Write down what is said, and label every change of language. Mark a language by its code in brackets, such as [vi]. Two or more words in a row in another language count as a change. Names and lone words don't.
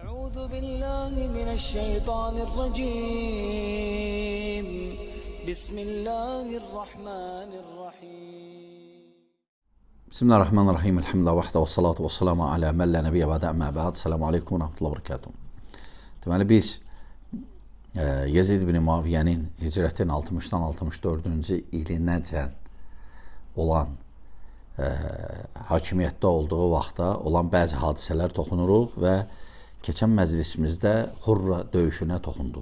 [ar] أعوذ بالله من الشيطان الرجيم بسم الله الرحمن الرحيم Bismillahirrahmanirrahim. الحمد لله وحده و الصلاة و السلام على من لا نبي بعده أما بعد. السلام عليكم و رحمة الله و بركاته. [az] Deməli biz Yezid ibn Muaviyyənin hicrətin 60-dan 64-cü ilinəcən olan hakimiyyətdə olduğu vaxtda olan bəzi hadisələr toxunuruq və keçən məclisimizdə Hurra döyüşünə toxunduq.